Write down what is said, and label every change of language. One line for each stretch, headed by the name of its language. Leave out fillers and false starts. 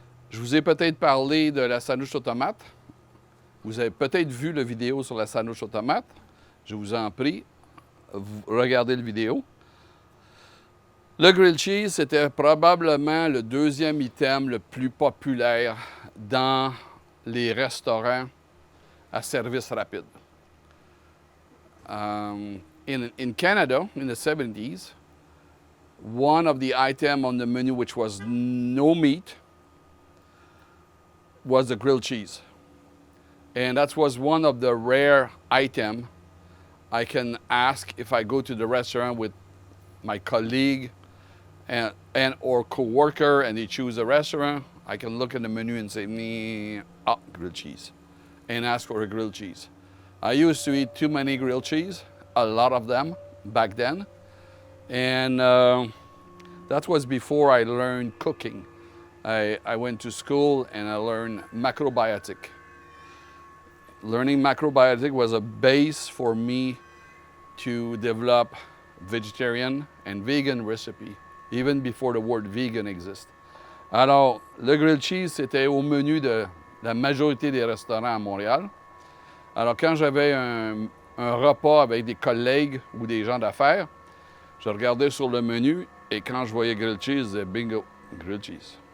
French: Je vous ai peut-être parlé de la sandwich aux tomates. Vous avez peut-être vu la vidéo sur la sandwich aux tomates. Je vous en prie, regardez la vidéo. Le grilled cheese, c'était probablement le deuxième item le plus populaire dans les restaurants à service rapide.
English: In Canada, in the 70s, one of the items on the menu which was no meat was the grilled cheese. And that was one of the rare items I can ask if I go to the restaurant with my colleague and or co-worker and they choose a restaurant. I can look at the menu and say, grilled cheese, and ask for a grilled cheese. I used to eat too many grilled cheese, a lot of them back then, and that was before I learned cooking. I went to school and I learned macrobiotic. Learning macrobiotic was a base for me to develop vegetarian and vegan recipe, even before the word vegan exists.
French: Alors, le grilled cheese, c'était au menu de la majorité des restaurants à Montréal. Alors, quand j'avais un repas avec des collègues ou des gens d'affaires, je regardais sur le menu et quand je voyais grilled cheese, je disais bingo, grilled cheese.